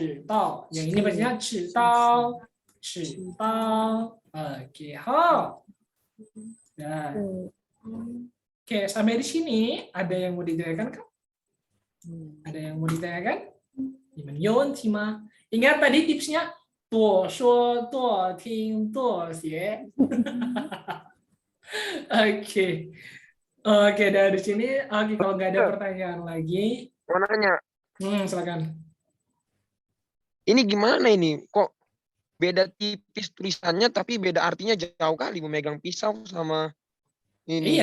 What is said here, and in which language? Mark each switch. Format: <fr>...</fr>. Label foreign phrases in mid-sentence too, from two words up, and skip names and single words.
<id>Yang ini bacanya 知道. cipao. Oke, hao. Nah, oke, sampai di sini ada yang mau ditanyakan kan? Ada yang mau ditanyakan? Ingat tadi tipsnya,</id> <zh>多说多听多学.</zh> <id>Oke. Oke, dari sini, oke, kalau nggak ada pertanyaan lagi, Mau nanya, silakan. ini gimana ini? Kok beda tipis tulisannya tapi beda artinya jauh kali memegang pisau sama ini</id>